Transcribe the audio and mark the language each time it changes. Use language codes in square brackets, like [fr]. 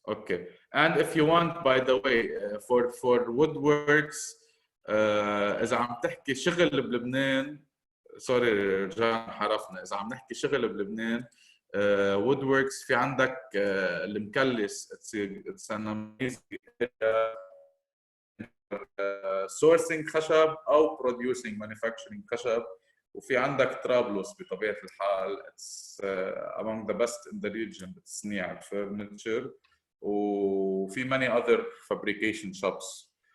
[en] Okay, and if you want by the way for woodworks [ar] اذا عم تحكي شغل بلبنان، سوري رجعنا انحرفنا. اذا عم نحكي شغل بلبنان woodworks في عندك المكلس [en] it's an amazing sourcing [ar] خشب او producing manufacturing خشب. وفي عندك طرابلس بطبيعه الحال [en] it's among the best in the region [ar] بتصنيع الفرنتشر. [en] وفي many other fabrication shops.